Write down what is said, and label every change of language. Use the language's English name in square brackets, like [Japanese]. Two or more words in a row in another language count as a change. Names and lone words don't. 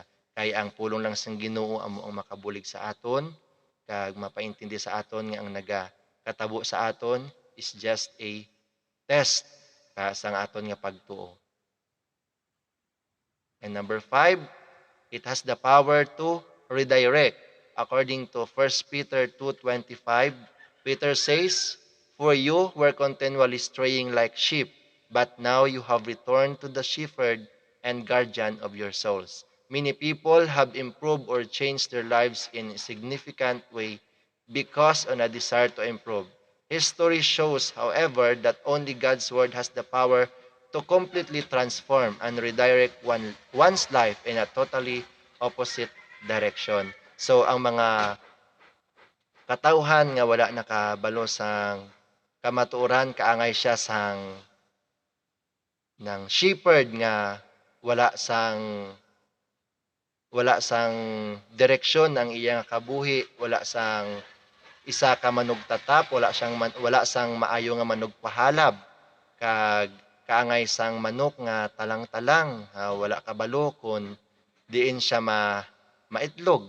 [Hiligaynon] Kay ang pulong lang sang Ginoo amo ang makabulig sa aton kag mapaintindi sa aton nga ang nagakatabo sa aton [English] is just a test [Hiligaynon] sa aton nga pagtuo. [English] And number 5, it has the power to redirect. According to 1 Peter 2:25, Peter says, "For you were continually straying like sheep, but now you have returned to the shepherd and guardian of your souls." Many people have improved or changed their lives in a significant way because of a desire to improve. History shows, however, that only God's word has the power to completely transform and redirect one's life in a totally opposite direction. So, [Hiligaynon] ang mga katauhan nga wala nakabalo sang kamatuoran, kaangay siya sang ng shepherd nga wala sang direksyon ang iyang kabuhi, wala sang isa ka manugtatap, wala sang maayo nga manugpahalab, kag kaangay sang manok nga talang-talang, wala kabalo kun diin siya maitlog.